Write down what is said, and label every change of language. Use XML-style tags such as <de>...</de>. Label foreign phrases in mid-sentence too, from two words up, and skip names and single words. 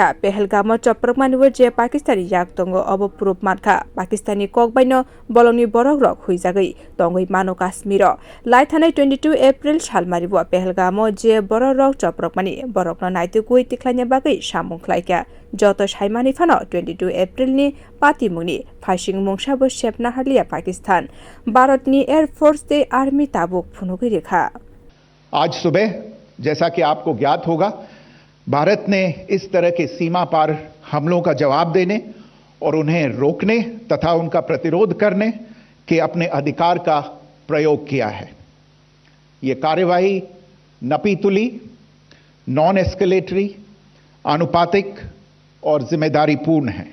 <brx>पहलगाम चप्रकमानिबो जे पाकिस्तानी याक दंगो अब प्रुफ मानखा पाकिस्तानी ककबाइनो बलंनि बरक रक हुइजागै दंगै मानो काश्मीर लाइथानाय 22 एप्रिल सालमारिबो पहलगाम जे बरक रक चप्रकमानि बरक न नाइतु कुइ तिख्लाइने बागै सामुं खलाइखा जत साइमानि फानो 22 एप्रिल नि पातिमुनि फाइसिंग मुंसाबो सेपना हालिया पाकिस्तान भारतनि एयरफोर्स ते आर्मी ताबुक फुनुगै रेखा।</brx> <hi>आज सुबह जैसा कि आपको ज्ञात होगा भारत ने इस तरह के सीमा पार हमलों का जवाब देने और उन्हें रोकने तथा उनका प्रतिरोध करने के अपने अधिकार का प्रयोग किया है। ये कार्यवाही नपीतुली,</hi> <en>non escalatory,</en> <hi>आनुपातिक और जिम्मेदारीपूर्ण है।</hi>